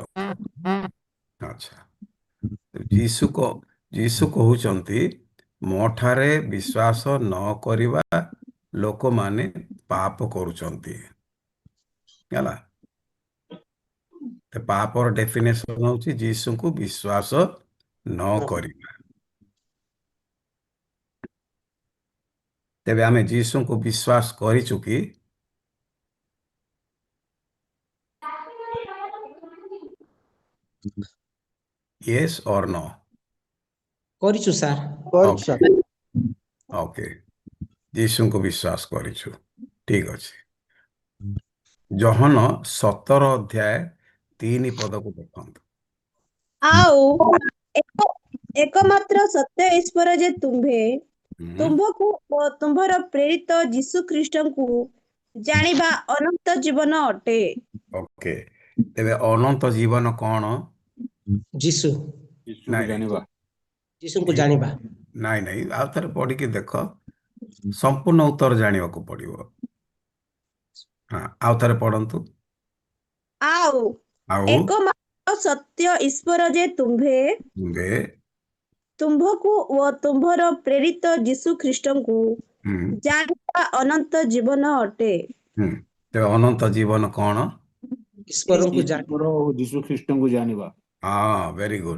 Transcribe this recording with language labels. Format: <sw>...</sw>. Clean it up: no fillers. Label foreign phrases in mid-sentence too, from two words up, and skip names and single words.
<or>ଆଚ୍ଛା, ଯୀଶୁ କହୁଛନ୍ତି ମୋ ଠାରେ ବିଶ୍ୱାସ ନ କରିବା ଲୋକମାନେ ପାପ କରୁଛନ୍ତି। ହେଲା, ପାପର ଡେଫିନେସନ ହଉଛି ଯୀଶୁଙ୍କୁ ବିଶ୍ୱାସ ନ କରିବା। ତେବେ ଆମେ ଯୀଶୁଙ୍କୁ ବିଶ୍ୱାସ କରିଛୁ କି?</or> <en>Yes or no?</en> <or>କରିଛୁ ସାର୍। କରିଛୁ ସାର୍। ଓକେ, ଯୀଶୁଙ୍କୁ ବିଶ୍ୱାସ କରିଛୁ, ଠିକ ଅଛି। ଜହନ 17:3 ଦେଖନ୍ତୁ। ଆଉ ଏକମାତ୍ର ସତ୍ୟ ଈଶ୍ୱର ଯେ ତୁମ୍ଭକୁ ଓ ତୁମ୍ଭର ପ୍ରେରିତ ଯୀଶୁ ଖ୍ରୀଷ୍ଟଙ୍କୁ ଜାଣିବା ଅନନ୍ତ ଜୀବନ ଅଟେ। ଓକେ, ତେବେ ଅନନ୍ତ ଜୀବନ କଣ? ଯୀଶୁ। ଯୀଶୁକୁ ଜାଣିବା। ଯୀଶୁଙ୍କୁ ଜାଣିବା। ନାଇଁ ନାଇଁ, ଆଉ ଥରେ ପଢିକି ଦେଖ, ସମ୍ପୂର୍ଣ୍ଣ ଉତ୍ତର ଜାଣିବାକୁ ପଡିବ। ହଁ, ଆଉ ଥରେ ପଢନ୍ତୁ। ଆଉ ଏକମାତ୍ର ସତ୍ୟ ଈଶ୍ୱର ଯେ ତୁମ୍ଭକୁ ଓ ତୁମ୍ଭର ପ୍ରେରିତ ଯୀଶୁ ଖ୍ରୀଷ୍ଟଙ୍କୁ ଜାଣିବା ଅନନ୍ତ ଜୀବନ ଅଟେ। ତେବେ ଅନନ୍ତ ଜୀବନ କଣ? ଈଶ୍ୱରଙ୍କୁ ଈଶ୍ୱର ଓ ଯୀଶୁ ଖ୍ରୀଷ୍ଟଙ୍କୁ ଜାଣିବା।</or> <en>very good.</en>